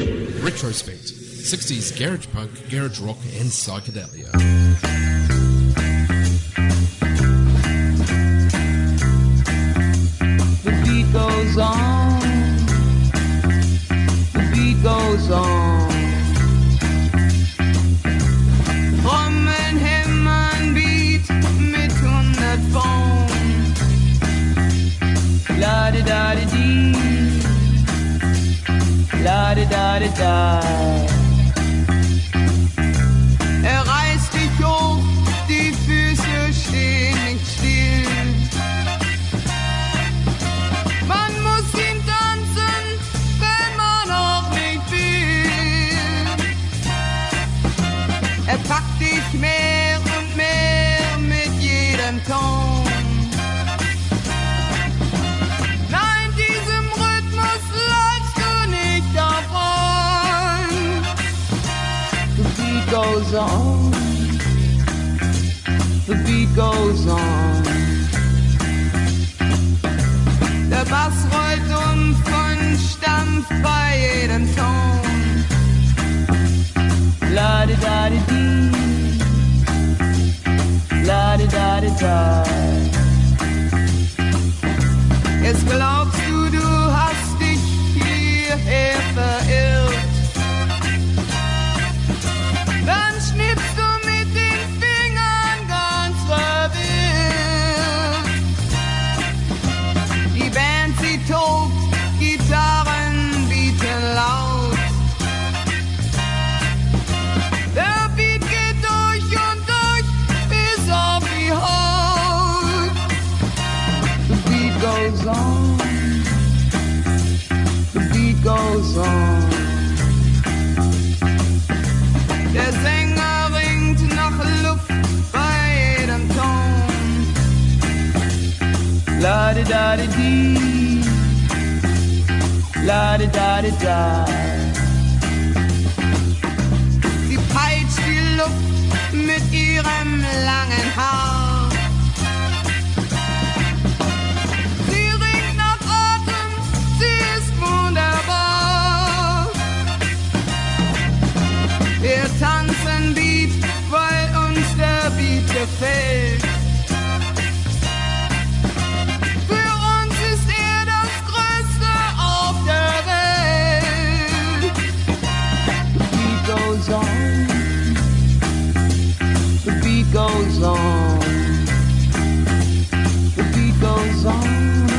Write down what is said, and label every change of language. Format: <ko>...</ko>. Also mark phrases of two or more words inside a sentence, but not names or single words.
<en>Retrospect, 60s garage punk, garage rock and psychedelia. The beat goes on. The beat goes on.</en> <de>Trommeln, hämmern, Beat mit 100 Phone. La-di-da-di-di. La-di-da-di-da. Er reißt dich hoch, die Füße stehen nicht still. Man muss ihn tanzen, wenn man auch nicht will. Er packt dich mehr und mehr mit jedem Ton. Nein, diesem Rhythmus läufst du nicht davon.</de> <en>The beat goes on. The beat goes on.</en> <de>Der Bass rollt und stampft bei jedem Ton. La-di-da-di-di. La-di-da-di-da. Jetzt glaubst du, du hast dich hierher verirrt. Dann schnippst du mit den Fingern ganz verwirrt. Die Band, sie tobt, Gitarren bieten laut. Der Beat geht durch und durch bis auf die Haut.</de> <en>The beat goes on. The beat goes on.</en> <de>Der Sänger ringt nach Luft bei jedem Ton. La-di-da-di-di. La-di-da-di-da. Sie peitscht die Luft mit ihrem langen Haar. Sie ringt nach Atem, sie ist wunderbar. Wir tanzen Beat, weil uns der Beat gefällt. Für uns ist er das Größte auf der Welt.</de> <en>The beat goes on. The beat goes on. The beat goes on.</en>